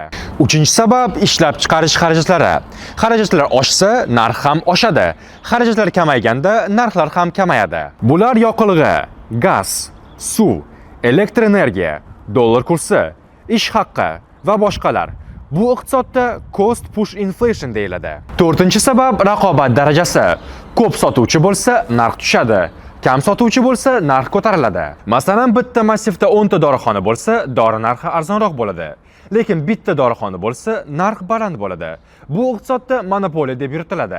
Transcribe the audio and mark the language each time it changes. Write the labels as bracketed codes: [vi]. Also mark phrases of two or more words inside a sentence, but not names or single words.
[uz] Uchinchi sabab ishlab chiqarish xarajatlari. Xarajatlar oshsa, narx ham oshadi. Xarajatlar kamayganda narxlar ham kamayadi. Bular yoqilg'i, gaz, suv, elektr energiya, dollar kursi, ish haqqi va boshqalar. Bu iqtisodda [en] cost push inflation [uz] deyiladi. To'rtinchi sabab raqobat darajasi. Ko'p sotuvchi bo'lsa, narx tushadi. Kam sotuvchi bo'lsa, narx ko'tariladi. Masalan, bitta massivda 10 ta dorixona bo'lsa, dori narxi arzonroq bo'ladi. Lekin bitta dorixona bo'lsa, narx baland bo'ladi. Bu iqtisodda monopoliya deb yuritiladi.